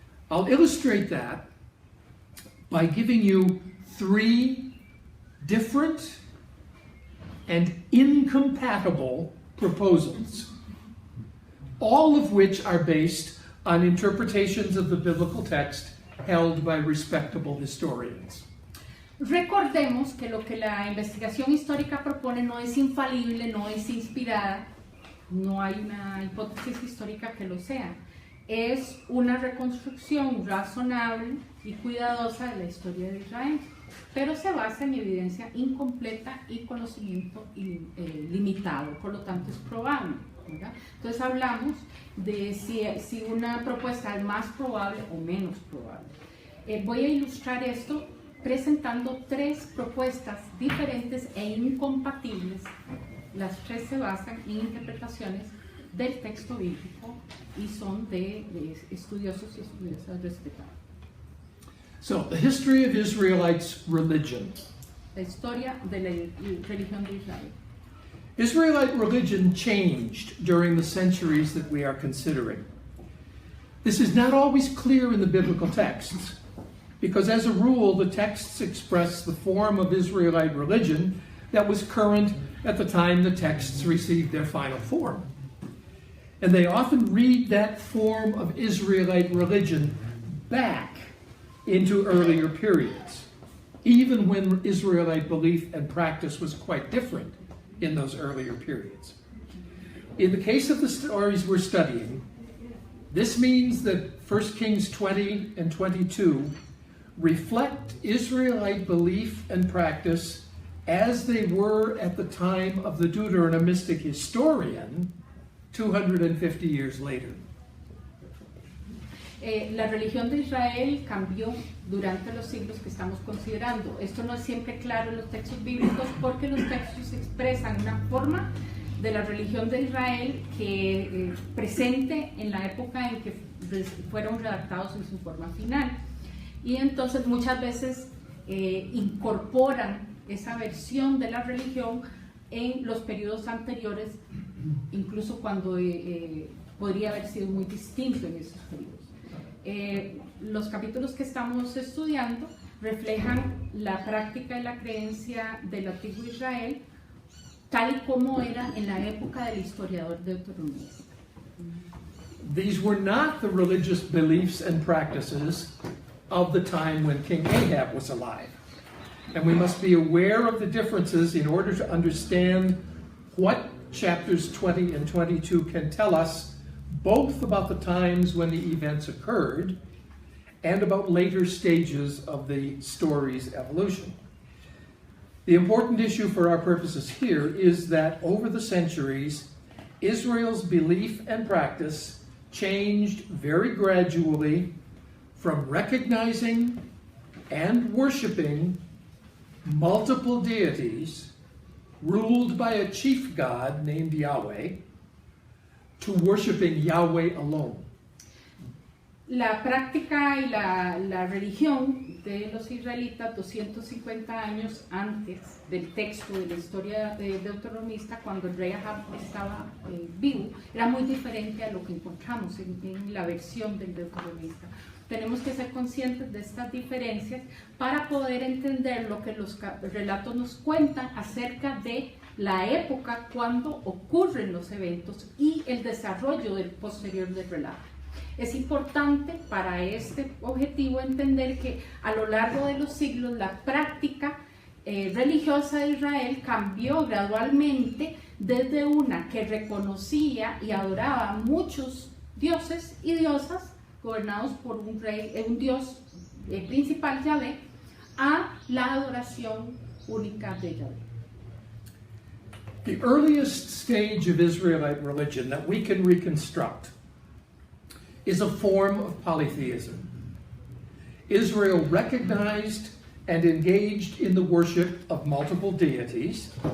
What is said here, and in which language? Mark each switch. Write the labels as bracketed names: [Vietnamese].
[English] I'll illustrate that by giving you 3 different and incompatible proposals, all of which are based on interpretations of the biblical text held by respectable historians. [Spanish] Recordemos que lo que la investigación histórica propone no es infalible, no es inspirada, no hay una hipótesis histórica que lo sea. Es una reconstrucción razonable y cuidadosa de la historia de Israel, pero se basa en evidencia incompleta y conocimiento limitado, por lo tanto es probable, ¿verdad? Entonces hablamos de si una propuesta es más probable o menos probable. Voy a ilustrar esto presentando 3 propuestas diferentes e incompatibles. Las 3 se basan en interpretaciones del texto bíblico y son de estudiosos y estudiosas respetados. [English] So, the history of Israelites' religion. [Spanish] La historia de la religión de Israel. [English] Israelite religion changed during the centuries that we are considering. This is not always clear in the biblical texts, because as a rule, the texts express the form of Israelite religion that was current at the time the texts received their final form. And they often read that form of Israelite religion back into earlier periods, even when Israelite belief and practice was quite different in those earlier periods. In the case of the stories we're studying, this means that 1 Kings 20 and 22 reflect Israelite belief and practice as they were at the time of the Deuteronomistic historian 250 years later. [Spanish] La religión de Israel cambió durante los siglos que estamos considerando. Esto no es siempre claro en los textos bíblicos porque los textos expresan una forma de la religión de Israel que presente en la época en que fueron redactados en su forma final. Y entonces muchas veces incorporan esa versión de la religión en los periodos anteriores, incluso cuando podría haber sido muy distinto en esos periodos. Los capítulos que estamos estudiando reflejan la práctica y la creencia del antiguo Israel tal y como era en la época del historiador deuteronomista. [English] These were not the religious beliefs and practices of the time when King Ahab was alive. And we must be aware of the differences in order to understand what chapters 20 and 22 can tell us both about the times when the events occurred and about later stages of the story's evolution. The important issue for our purposes here is that over the centuries, Israel's belief and practice changed very gradually from recognizing and worshiping multiple deities ruled by a chief god named Yahweh to worshiping Yahweh alone. [Spanish] La práctica y la religión de los israelitas 250 años antes del texto de la historia deuteronomista, cuando el rey Ahab estaba vivo, era muy diferente a lo que encontramos en la versión del deuteronomista. Tenemos que ser conscientes de estas diferencias para poder entender lo que los relatos nos cuentan acerca de la época cuando ocurren los eventos y el desarrollo del posterior del relato. Es importante para este objetivo entender que a lo largo de los siglos la práctica religiosa de Israel cambió gradualmente desde una que reconocía y adoraba a muchos dioses y diosas gobernados por un dios principal, Yahvé, a la adoración única de Yahvé. [English] The earliest stage of Israelite religion that we can reconstruct is a form of polytheism. Israel recognized and engaged in the worship of multiple deities.